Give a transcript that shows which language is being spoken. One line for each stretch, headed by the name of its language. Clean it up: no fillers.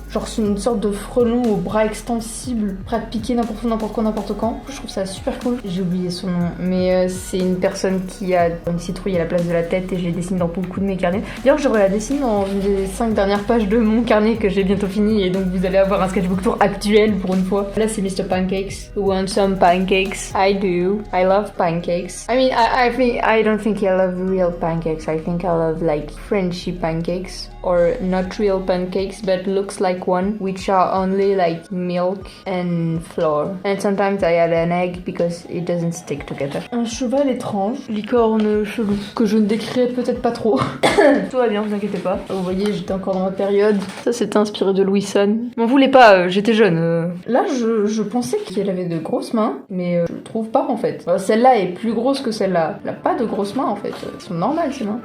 French: Genre c'est une sorte de frelon aux bras extensibles, prêt à piquer n'importe où, n'importe quand. Je trouve ça super cool. J'ai oublié oublié son nom, mais c'est une personne qui a une citrouille à la place de la tête et je l'ai dessinée dans beaucoup de mes carnets. D'ailleurs, j'aurais la dessiner dans une des 5 dernières pages de mon carnet que j'ai bientôt fini et donc vous allez avoir un sketchbook tour actuel pour une fois. Là, c'est Mr. Pancakes.
English: Who wants some pancakes? I do. I love pancakes. I mean, I don't think I love real pancakes. I think I love like Frenchy pancakes or not real pancakes but looks like one, which are only like milk and flour. And sometimes I add an egg because it doesn't stick together.
French: Un cheval étrange, licorne chelou, que je ne décrirai peut-être pas trop. Tout va bien, vous inquiétez pas. Vous voyez, j'étais encore dans ma période. Ça, c'était inspiré de Louison. M'en voulez pas, j'étais jeune. Là, je pensais qu'elle avait de grosses mains, mais je trouve pas en fait. Celle-là est plus grosse que celle-là. Elle a pas de grosses mains en fait. Elles sont normales ces mains.